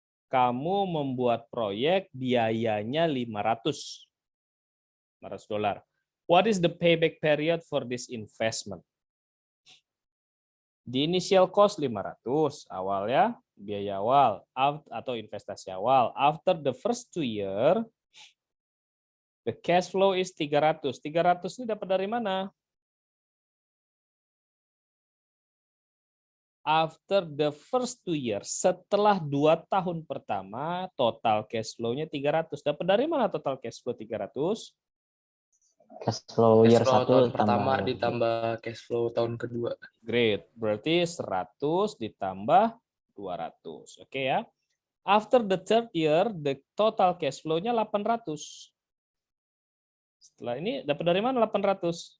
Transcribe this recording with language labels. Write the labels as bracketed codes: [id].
[id] Kamu membuat proyek biayanya 500 $500. [en] What is the payback period for this investment? The initial cost [id] 500 awal ya, biaya awal atau investasi awal. [en] After the first 2 year, the cash flow is 300. [id] 300 ini dapat dari mana? [en] After the first 2 years, [id] setelah 2 tahun pertama, [en] total cash flow-nya 300. [id] Dapat dari mana total cash flow 300? [en] Cash flow year 1 [id] tahun pertama ditambah cash flow tahun kedua. [en] Great. [id] Berarti 100 ditambah 200. Oke ya. [en] After the third year, the total cash flow-nya 800. [id] Setelah ini dapat dari mana 800?